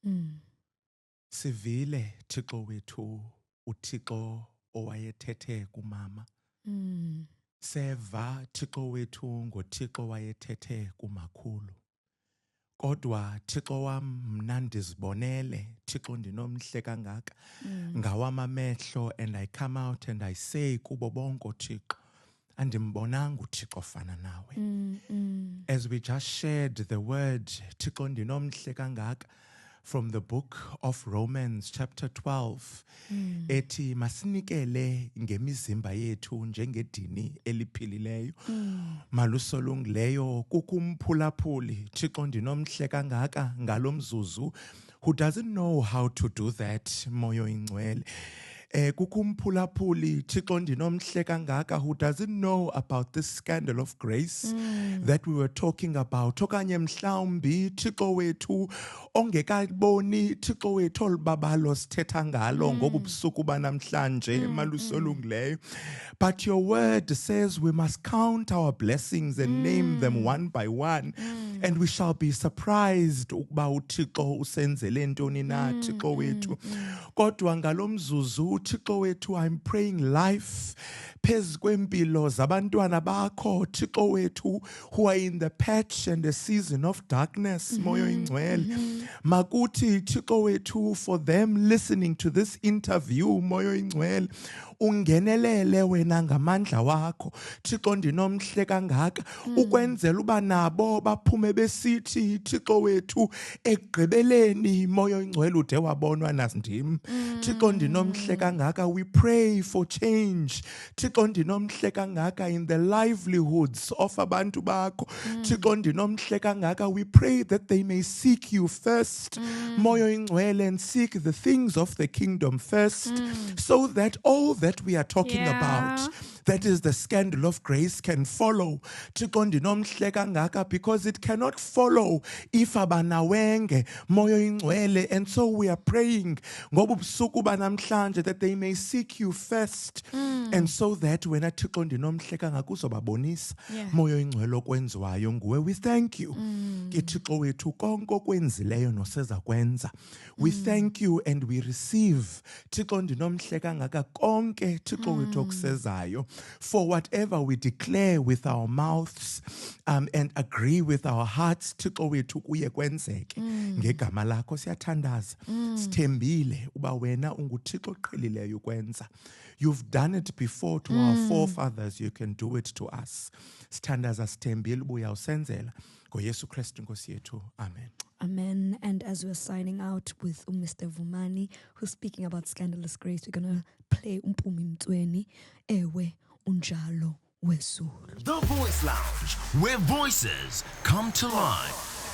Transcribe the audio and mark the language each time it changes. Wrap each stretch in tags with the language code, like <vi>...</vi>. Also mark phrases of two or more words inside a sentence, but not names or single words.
<xh>Sivile Thixo wethu, uThixo owayethethe kumama. Seva Thixo wethu ngoThixo wayethethe kumakhulu. Kodwa Thixo wam mna ndizibonele, Thixo ndinomhle kangaka, ngawama amehlo,</xh> <en>and I come out and I say</en> <xh>kubo bonke Thixo, andimbonanga uThixo ofana nawe.</xh> <en>As we just shared the word</en> <xh>Thixo ndinomhle kangaka,</xh> <en>from the book of Romans chapter 12</en> <xh>ethi masinikele ngemizimba yethu njengedini eliphilileyo malusolungileyo kukumphulaphuli Thixo ndinomhle kangaka ngalomzuzu</xh> <en>who doesn't know how to do that</en> <xh>moyo ingcwele kukumphulaphuli Thixo ndinomhle kangaka</xh> <en>who doesn't know about this scandal of grace that we were talking about</en> <xh>okanye mhlawumbi Thixo wethu ongekaboni Thixo wethu olubabalo sithetha ngalo ngobu busuku banamhlanje malusolungileyo</xh> <en>but your word says we must count our blessings and name them one by one and we shall be surprised</en> <xh>ukuba uThixo usenzele ntoni na Thixo wethu kodwa ngalomzuzu Thixo wethu</xh> <en>I'm praying life</en> <xh>phezu kwempilo zabantwana bakho Thixo wethu</xh> <en>who are in the patch and the season of darkness</en> <xh>moyo ingcwele makuthi Thixo wethu</xh> <en>for them listening to this interview</en> <xh>moyo ingcwele ungenelele wena ngamandla wakho Thixo ndinomhle kangaka ukwenzela uba nabo baphume besithi Thixo wethu egqibeleni moyo ingcwele ude wabonwa nasindim Thixo ndinomhle kangaka</xh> <en>we pray for change</en> <xh>Thixo ndinomhle kangaka</xh> <en>in the livelihoods of</en> <xh>abantu bakho Thixo ndinomhle kangaka</xh> <en>we pray that they may seek you first</en> <xh>moyo ingcwele</xh> <en>and seek the things of the kingdom first so that all that we are talking about that is the scandal of grace can follow</en> <xh>Thixo ndinomhle kangaka</xh> <en>because it cannot follow if</en> <xh>abanawenge moyo ingcwele</xh> <en>and so we are praying</en> <xh>ngobu busuku banamhlanje</xh> <en>that they may seek you first and so that</en> <xh>wena Thixo ndinomhle kangaka uzobabonisa moyo ingcwele okwenziwayo nguwe</xh> <en>we thank you</en> <xh>ke Thixo wethu konke okwenzileyo noseza kwenza</xh> <en>we thank you and we receive</en> <xh>Thixo ndinomhle kangaka konke Thixo wethu okusezayo</xh> <en>for whatever we declare with our mouths and agree with our hearts</en> <xh>Thixo wethu kuye kwenzeke ngegama lakho siyathandaza sithembile uba wena unguThixo oqhelileyo ukwenza</xh> <en>you've done it before to our forefathers you can do it to us</en> <xh>sithandaza sithembile ubuya usenzela ngoYesu Kristu Nkosi yethu amen.</xh> <en>Amen. And as we're signing out with Mr. Vumani, who's speaking about scandalous grace, we're going to play Mpumi Mtweni, Ewe Unjalo Wezulu. The Voice Lounge, where voices come to life.</en>